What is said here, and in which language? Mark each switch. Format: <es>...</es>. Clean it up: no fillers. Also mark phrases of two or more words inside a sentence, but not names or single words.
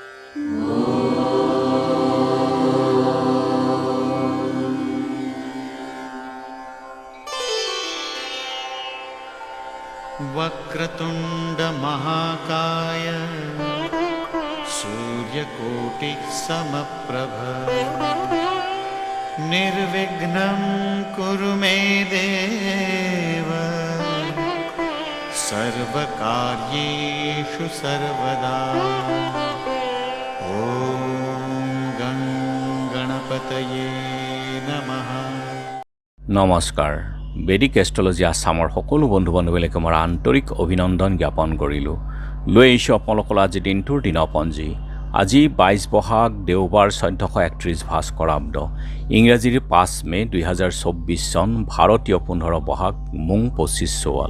<sa>वक्रतुंड महाकाय सूर्यकोटि समप्रभ निर्विघ्नं कुरु मे देव सर्वकार्येषु सर्वदा। ओम गं गणपतये नमः।</sa> <as>নমস্কাৰ। বেদিক এষ্ট্ৰলজি আছামৰ সকলো বন্ধু বান্ধৱীলৈকে মই আন্তৰিক অভিনন্দন জ্ঞাপন কৰিলোঁ। লৈ আহিছোঁ আপোনালোকৰ আজি দিনটোৰ দিনপঞ্জী। আজি 22 বহাগ দেওবাৰ 1431 ভাস্কৰাব্দ, ইংৰাজীৰ 5 মে 2024 চন, ভাৰতীয় 15 বহাগ মুং 25 চৌৱাল।</as>